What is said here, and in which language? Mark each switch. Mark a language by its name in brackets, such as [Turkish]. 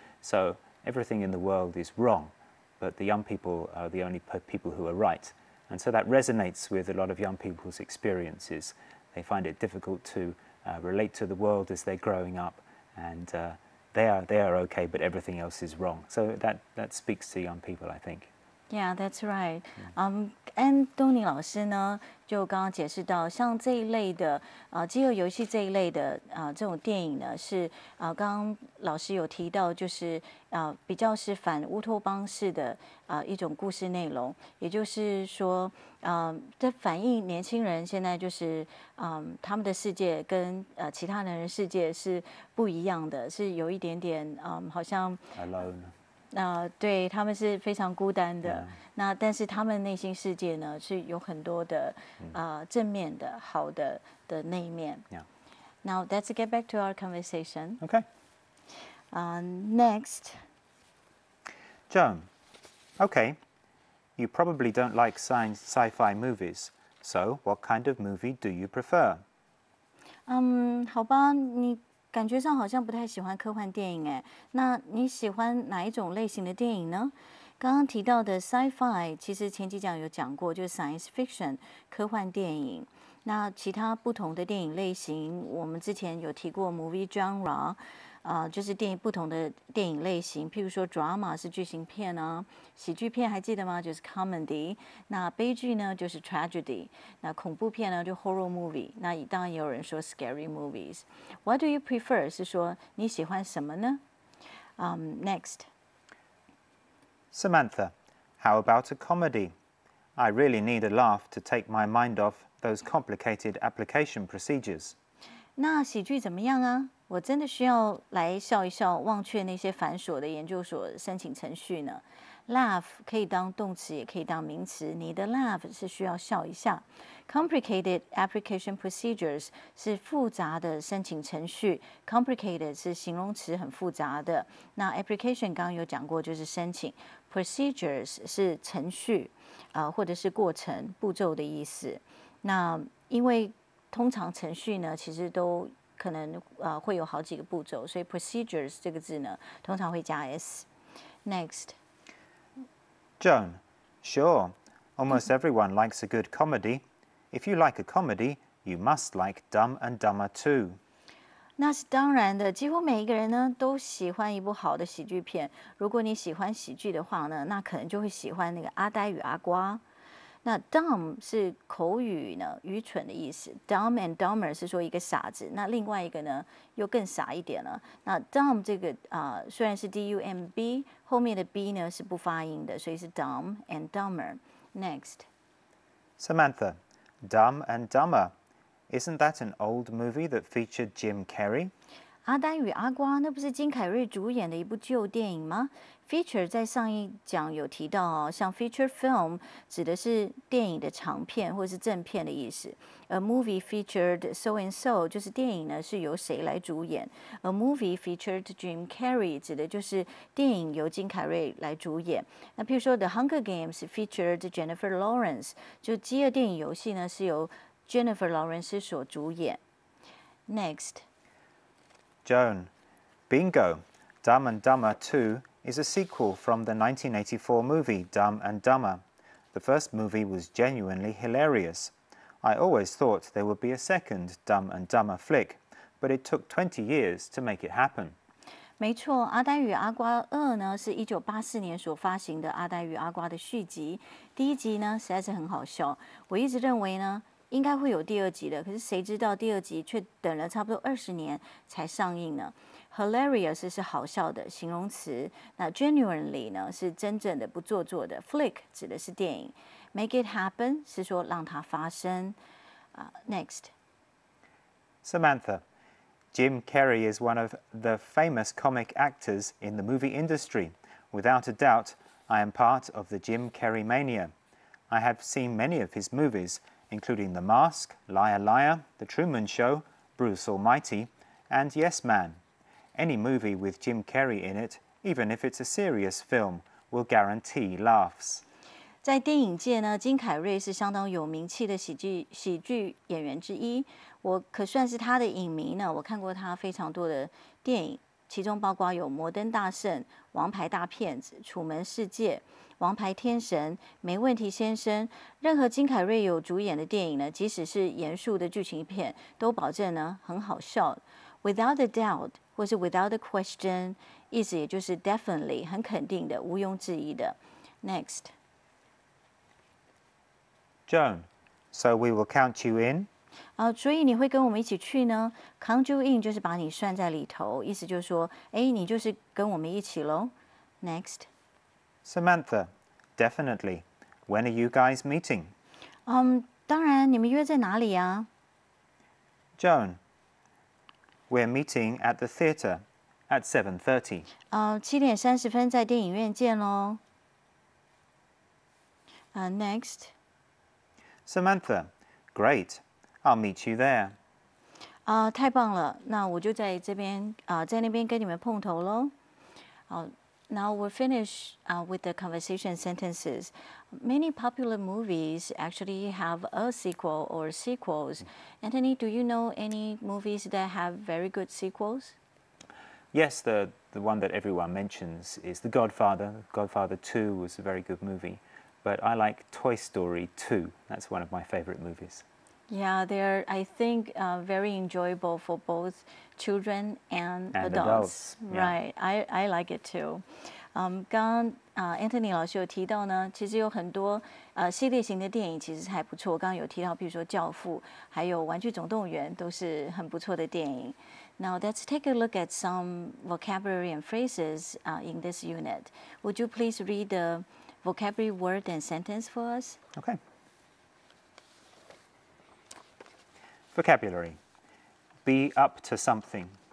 [English] So everything in the world is wrong, but the young people are the only people who are right. And so that resonates with a lot of young people's experiences. They find it difficult to relate to the world as they're growing up, and they are okay, but everything else is wrong. So that speaks to young people, I think. Yeah, that's right. [Chinese] 安东尼老师呢，就刚刚解释到，像这一类的饥饿游戏这一类的这种电影呢，是刚刚老师有提到，就是比较是反乌托邦式的一种故事内容，也就是说，这反映年轻人现在就是他们的世界跟其他人的世界是不一样的，是有一点点好像 [English] Alone. [Chinese] 对，他们是非常孤单的。那但是他们内心世界呢，是有很多的正面的、好的那一面。 [English] Now let's get back to our conversation. Okay. Next. Joan, okay, you probably don't like sci-fi movies, so what kind of movie do you prefer? [Chinese] 好吧，你感觉上好像不太喜欢科幻电影哎，那你喜欢哪一种类型的电影呢？刚刚提到的 sci-fi， 其实前几讲有讲过，就是 science fiction 科幻电影。那其他不同的电影类型，我们之前有提过 movie genre，就是不同的电影类型，譬如说 drama 是剧情片啊，喜剧片还记得吗？就是 comedy。那悲剧呢就是 tragedy。那恐怖片呢就 horror movie。那当然也有人说 scary movies。 [English] What do you prefer？ [Chinese] 是说你喜欢什么呢？ [English] Next. Samantha, how about a comedy? I really need a laugh to take my mind off those complicated application procedures. [Chinese] 那喜剧怎么样啊？我真的需要来笑一笑，忘却那些繁琐的研究所申请程序呢。 Laugh 可以当动词，也可以当名词。你的 laugh 是需要笑一下。 [English] Complicated application procedures [Chinese] 是复杂的申请程序。 Complicated 是形容词，很复杂的。那 application 刚刚有讲过，就是申请。 Procedures 是程序，或者是过程、步骤的意思。那因为通常程序呢，其实都可能会有好几个步骤，所以 procedures 这个字呢，通常会加 s。 [English] Next. Joan, sure. Almost everyone likes a good comedy. If you like a comedy, you must like Dumb and Dumber too. [Chinese] 那是当然的，几乎每一个人呢都喜欢一部好的喜剧片。如果你喜欢喜剧的话呢，那可能就会喜欢那个《阿呆与阿瓜》。那 dumb 是口语呢，愚蠢的意思。 Dumb and dumber 是说一个傻子，那另外一个呢又更傻一点了。那 dumb 这个虽然是 D-U-M-B， 后面的 B 呢是不发音的，所以是 dumb and dumber. [English] Next. Samantha, Dumb and Dumber. Isn't that an old movie that featured Jim Carrey? [Chinese] 阿丹与阿瓜那不是金凯瑞主演的一部旧电影吗？ Feature 在上一讲有提到哦，像 feature film 指的是电影的长片或是正片的意思。 [English] A movie featured so and so [Chinese] 就是电影呢是由谁来主演。 [English] A movie featured Jim Carrey [Chinese] 指的就是电影由金凯瑞来主演。那譬如说 [English] The Hunger Games featured Jennifer Lawrence [Chinese] 就饥饿电影游戏呢是由 Jennifer Lawrence 所主演。 [English] Next. Joan. Bingo. Dumb and Dumber 2 is a sequel from the 1984 movie Dumb and Dumber. The first movie was genuinely hilarious. I always thought there would be a second Dumb and Dumber flick, but it took 20 years to make it happen. [Chinese] 没错，《阿呆与阿瓜2》呢是1984年所发行的《阿呆与阿瓜》的续集。第一集呢实在是很好笑，我一直认为呢应该会有第二集的，可是谁知道第二集却等了差不多20年才上映呢？ Hilarious 是好笑的形容词，那 genuinely 呢是真正的不做作的 ，flick 指的是电影 ， [English] make it happen [Chinese] 是说让它发生。 [English] Next. Samantha. Jim Carrey is one of the famous comic actors in the movie industry. Without a doubt, I am part of the Jim Carrey mania. I have seen many of his movies, including The Mask, Liar Liar, The Truman Show, Bruce Almighty, and Yes Man. Any movie with Jim Carrey in it, even if it's a serious film, will guarantee laughs. [Chinese] 在电影界呢，金凯瑞是相当有名气的喜剧演员之一。我可算是他的影迷呢。我看过他非常多的电影，其中包括有《摩登大圣》、《王牌大骗子》、《楚门世界》、《王牌天神》、《没问题先生》。任何金凯瑞有主演的电影呢，即使是严肃的剧情片，都保证呢很好笑。 [English] Without a doubt [Chinese] 或是 [English] without a question， [Chinese] 意思也就是 definitely 很肯定的、毋庸置疑的。 [English] Next. Joan. So we will count you in? [Chinese] 所以你会跟我们一起去呢 ？ [English] Count you in [Chinese] 就是把你算在里头，意思就是说，你就是跟我们一起喽。 [English] Next. Samantha. Definitely. When are you guys meeting? [Chinese] 当然，你们约在哪里啊 [English] Joan. We're meeting at the theatre at 7:30. [Chinese] ？7点30分在电影院见喽。 [English] Next. Samantha. Great. I'll meet you there. [Chinese] 太棒了，那我就在这边在那边跟你们碰头喽。 [English] Now we'll finish with the conversation sentences. Many popular movies actually have a sequel or sequels. Anthony, do you know any movies that have very good sequels? Yes, the one that everyone mentions is The Godfather. Godfather 2 was a very good movie. But I like Toy Story 2. That's one of my favorite movies. Yeah, they're, I think, very enjoyable for both children and adults. Yeah. Right, I like it too. [Chinese] 刚刚Anthony 老师有提到呢，其实有很多系列型的电影其实还不错。刚刚有提到，比如说《教父》，还有《玩具总动员》，都是很不错的电影。 [English] Now let's take a look at some vocabulary and phrases in this unit. Would you please read the vocabulary word and sentence for us? Okay. Vocabulary. Be up to something.